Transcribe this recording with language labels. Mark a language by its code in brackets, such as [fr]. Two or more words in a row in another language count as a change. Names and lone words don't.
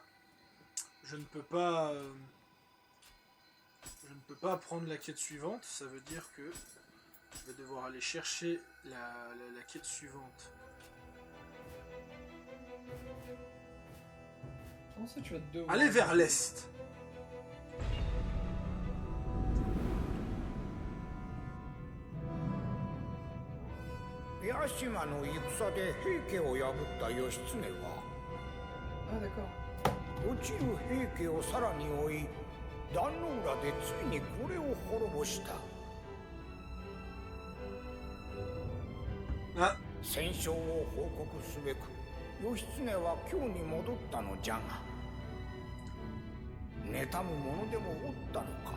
[fr] Je ne peux pas prendre la quête suivante, ça veut dire que je vais devoir aller chercher la quête suivante. Comment ça tu vas te devoir... Aller vers l'est. [ja] Yashima の戦で平家を破った義経は [fr] Ah d'accord. [ja] 落ちる平家をさらに追い壇の浦でついにこれを滅ぼした。 Ah, 戦勝を報告すべく義経は京に戻ったのじゃが妬む者でもおったのか。